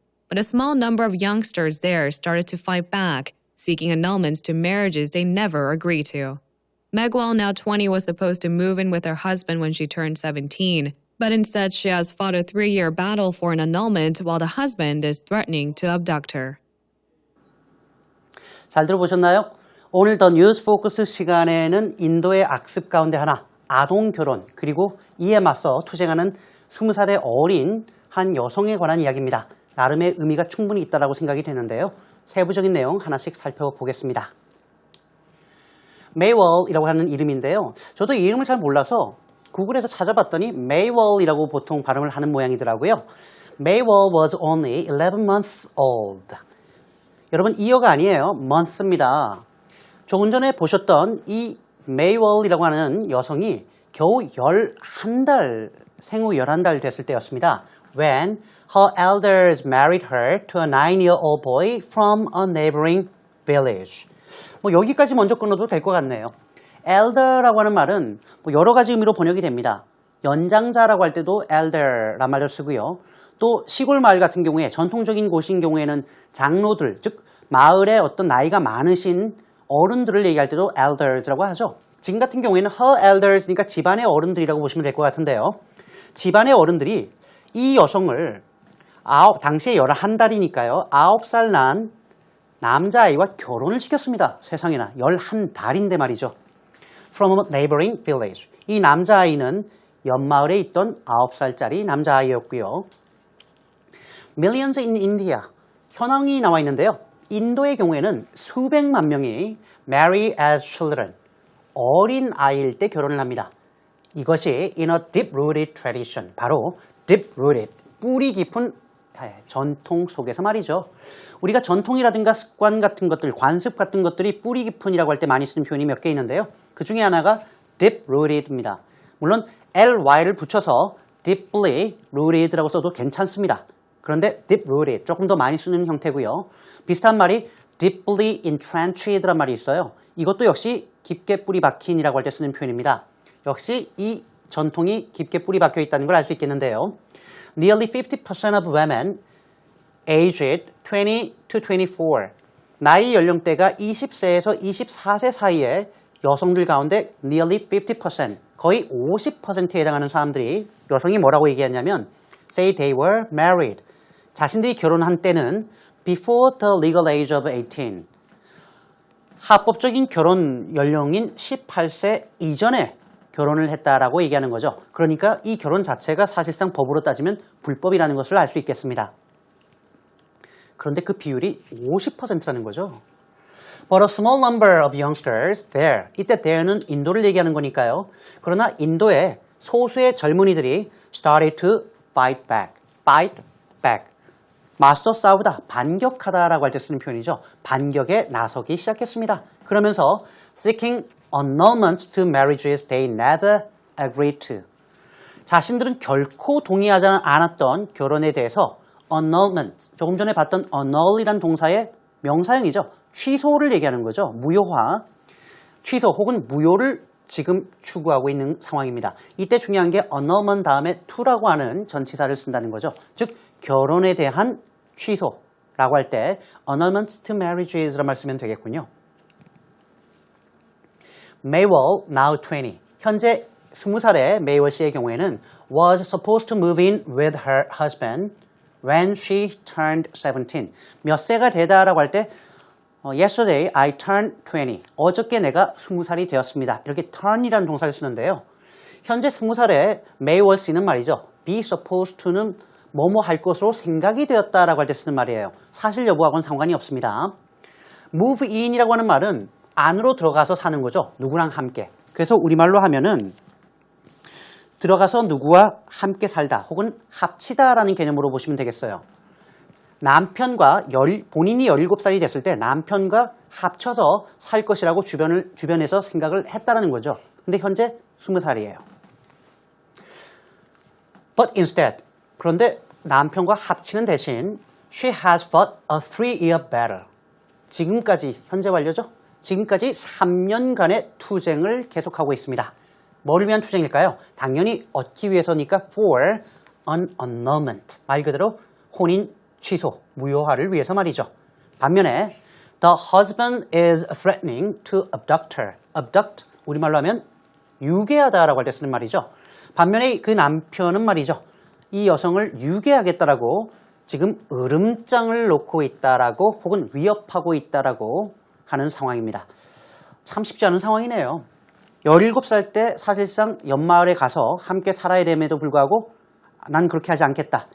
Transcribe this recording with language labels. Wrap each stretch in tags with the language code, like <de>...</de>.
<en>But a small number of youngsters there started to fight back, seeking annulments to marriages they never agreed to. Megwal, now 20, was supposed to move in with her husband when she turned 17. But instead, she has fought a 3-year battle for an annulment while the husband is threatening to abduct her.</en> <ko>잘 들어보셨나요? 오늘 더 뉴스 포커스 시간에는 인도의 악습 가운데 하나, 아동 결혼, 그리고 이에 맞서 투쟁하는 20살의 어린 한 여성에 관한 이야기입니다. 나름의 의미가 충분히 있다고 생각이 되는데요. 세부적인 내용 하나씩 살펴보겠습니다. 메이월이라고 하는 이름인데요. 저도 이 이름을 잘 몰라서 구글에서 찾아봤더니 메이월이라고 보통 발음을 하는 모양이더라고요.</ko> <en>Maywell was only 11 months old.</en> <ko>여러분, 이어가 아니에요. month입니다. 조금 전에 보셨던 이 메이월이라고 하는 여성이 겨우 11달, 생후 11달 됐을 때였습니다.</ko> <en>When her elders married her to a 9-year-old boy from a neighboring village.</en> <ko>뭐 여기까지 먼저 끊어도 될 것 같네요. elder라고 하는 말은 뭐 여러 가지 의미로 번역이 됩니다. 연장자라고 할 때도 elder란 말을 쓰고요. 또 시골 마을 같은 경우에 전통적인 곳인 경우에는 장로들, 즉 마을에 어떤 나이가 많으신 어른들을 얘기할 때도 elders라고 하죠. 지금 같은 경우에는 her elders니까 집안의 어른들이라고 보시면 될 것 같은데요. 집안의 어른들이 이 여성을 당시에 11달이니까요. 9살 난 남자아이와 결혼을 시켰습니다. 세상에나 11달인데 말이죠.</ko> <en>From a neighboring village.</en> <ko>이 남자아이는 옆마을에 있던 9살짜리 남자아이였고요.</ko> <en>Millions in India.</en> <ko>현황이 나와 있는데요. 인도의 경우에는 수백만 명이</ko> <en>marry as children.</en> <ko>어린 아이일 때 결혼을 합니다. 이것이</ko> <en>in a deep-rooted tradition.</en> <ko>바로 deep-rooted. 뿌리 깊은 전통 속에서 말이죠. 우리가 전통이라든가 습관 같은 것들, 관습 같은 것들이 뿌리 깊은이라고 할 때 많이 쓰는 표현이 몇 개 있는데요. 그 중에 하나가 deep-rooted입니다. 물론 ly를 붙여서 deeply rooted라고 써도 괜찮습니다. 그런데 deep-rooted, 조금 더 많이 쓰는 형태고요. 비슷한 말이 deeply entrenched란 말이 있어요. 이것도 역시 깊게 뿌리 박힌이라고 할 때 쓰는 표현입니다. 역시 이 전통이 깊게 뿌리 박혀 있다는 걸 알 수 있겠는데요.</ko> <en>Nearly 50% of women aged 20 to 24.</en> <ko>나이 연령대가 20세에서 24세 사이에 여성들 가운데</ko> <en>nearly 50%,</en> <ko>거의 50%에 해당하는 사람들이 여성이 뭐라고 얘기했냐면</ko> <en>say they were married.</en> <ko>자신들이 결혼한 때는</ko> <en>before the legal age of 18.</en> <ko>합법적인 결혼 연령인 18세 이전에 결혼을 했다라고 얘기하는 거죠. 그러니까 이 결혼 자체가 사실상 법으로 따지면 불법이라는 것을 알 수 있겠습니다. 그런데 그 비율이 50%라는 거죠.</ko> <en>But a small number of youngsters there.</en> <ko>이때 there는 인도를 얘기하는 거니까요. 그러나 인도의 소수의 젊은이들이</ko> <en>started to fight back. fight back.</en> <ko>맞서 싸우다, 반격하다라고 할 때 쓰는 표현이죠. 반격에 나서기 시작했습니다. 그러면서</ko> <en>seeking annulments to marriages they never agreed to.</en> <ko>자신들은 결코 동의하지 않았던 결혼에 대해서 annulment, 조금 전에 봤던 annul이란 동사의 명사형이죠. 취소를 얘기하는 거죠. 무효화, 취소 혹은 무효를 지금 추구하고 있는 상황입니다. 이때 중요한 게 annulment 다음에 to라고 하는 전치사를 쓴다는 거죠. 즉 결혼에 대한 취소라고 할 때</ko> <en>annulments to marriages</en> <ko>라는 말 쓰면 되겠군요.</ko> <en>Maywell, now 20.</en> <ko>현재 20살의 메이월 씨의 경우에는</ko> <en>was supposed to move in with her husband when she turned 17.</en> <ko>몇 세가 되다라고 할 때</ko> <en>Yesterday I turned 20.</en> <ko>어저께 내가 20살이 되었습니다. 이렇게 turn이라는 동사를 쓰는데요. 현재 20살에 may was 있는 말이죠. be supposed to는 뭐뭐 할 것으로 생각이 되었다라고 할 때 쓰는 말이에요. 사실 여부하고는 상관이 없습니다. move in이라고 하는 말은 안으로 들어가서 사는 거죠. 누구랑 함께. 그래서 우리말로 하면은 들어가서 누구와 함께 살다 혹은 합치다라는 개념으로 보시면 되겠어요. 남편과 본인이 17살이 됐을 때 남편과 합쳐서 살 것이라고 주변에서 생각을 했다라는 거죠. 근데 현재 20살이에요.</ko> <en>But instead,</en> <ko>그런데 남편과 합치는 대신</ko> <en>she has fought a 3-year battle.</en> <ko>지금까지, 현재 완료죠? 지금까지 3년간의 투쟁을 계속하고 있습니다. 뭐를 위한 투쟁일까요? 당연히 얻기 위해서니까</ko> <en>for an annulment.</en> <ko>말 그대로 혼인 취소, 무효화를 위해서 말이죠. 반면에</ko> <en>the husband is threatening to abduct her.</en> <ko>abduct, 우리말로 하면 유괴하다라고 할 때 쓰는 말이죠. 반면에 그 남편은 말이죠. 이 여성을 유괴하겠다라고 지금 으름장을 놓고 있다라고 혹은 위협하고 있다라고 하는 상황입니다. 참 쉽지 않은 상황이네요. 17살 때 사실상 옆마을에 가서 함께 살아야 됨에도 불구하고 난 그렇게 하지 않겠다.</ko>